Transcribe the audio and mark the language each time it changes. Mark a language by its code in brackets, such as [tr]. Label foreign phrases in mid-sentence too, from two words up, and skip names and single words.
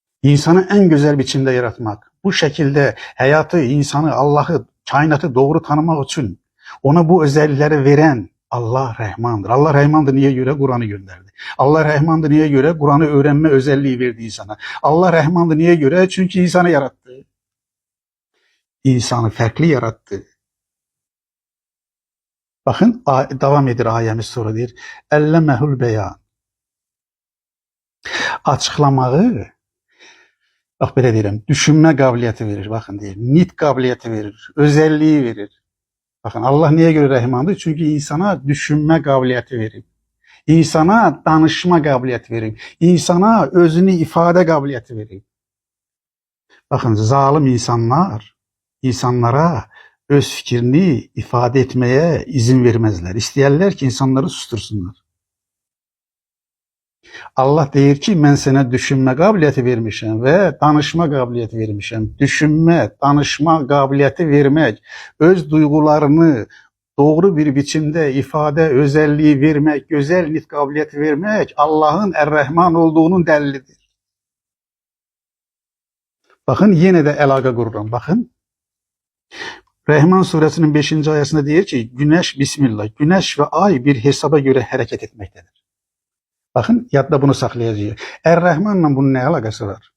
[tr] İnsanı en güzel biçimde yaratmak, bu şekilde hayatı, insanı, Allah'ı, kainatı doğru tanımak için ona bu özellikleri veren Allah Rahmandır. Allah Rahmandır niye göre Kur'an'ı gönderdi. Allah Rahmandır niye göre Kur'an'ı öğrenme özelliği verdi insana. Allah Rahmandır niye göre? Çünkü insanı yarattı. İnsanı farklı yarattı. [az] Bakın devam edir ayemiz sonra deyir. [ar] علمه البيان. [az] Açıklamağı, bak belə deyirəm, düşünmə qabiliyyəti verir, bakın deyir. Nit qabiliyyəti verir, [tr] özelliği verir. Bakın Allah niye göre Rahmandır? Çünkü insana düşünme kabiliyeti verir. İnsana danışma kabiliyeti verir. İnsana özünü ifade kabiliyeti verir. Bakın zalim insanlar insanlara öz fikrini ifade etmeye izin vermezler. [az] İstəyərlər ki insanları sustursunlar. Allah deyir ki mən sənə düşünmə qabiliyyəti vermişəm və danışma qabiliyyəti vermişəm. Düşünmə, danışma qabiliyyəti vermək, öz duyğularını doğru bir biçimdə ifadə özelliği vermək, gözəl nit qabiliyyəti vermək Allah'ın Er-Rahman olduğunun dəlilidir. Bakın yine de əlaqə qururam. [tr] Bakın Rahman suresinin 5. [az] ayəsində deyir ki, [tr] güneş bismillah, güneş ve ay bir hesaba göre hareket etmektedir. Bakın yadda bunu saklayacağız. Er-Rahman'la bunun ne alakası var?